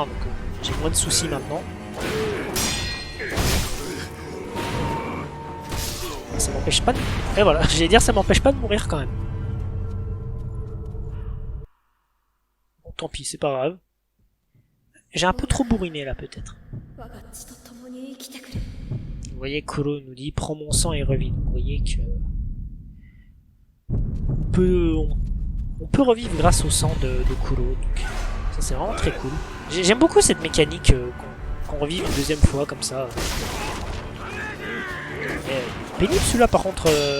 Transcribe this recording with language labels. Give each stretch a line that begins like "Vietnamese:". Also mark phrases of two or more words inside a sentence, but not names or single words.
French: Donc j'ai moins de soucis maintenant. Ça m'empêche pas de... Et voilà, j'allais dire ça m'empêche pas de mourir quand même. Bon, tant pis, c'est pas grave. J'ai un peu trop bourriné là peut-être.
Japanese: 我が血と共に生きてくれ。
French: Vous voyez, Kuro nous dit prends mon sang et revis. Vous voyez que on peut revivre grâce au sang de Kuro. Donc, ça c'est vraiment très cool. J'aime beaucoup cette mécanique qu'on revive une deuxième fois comme ça. Pénible celui-là par contre.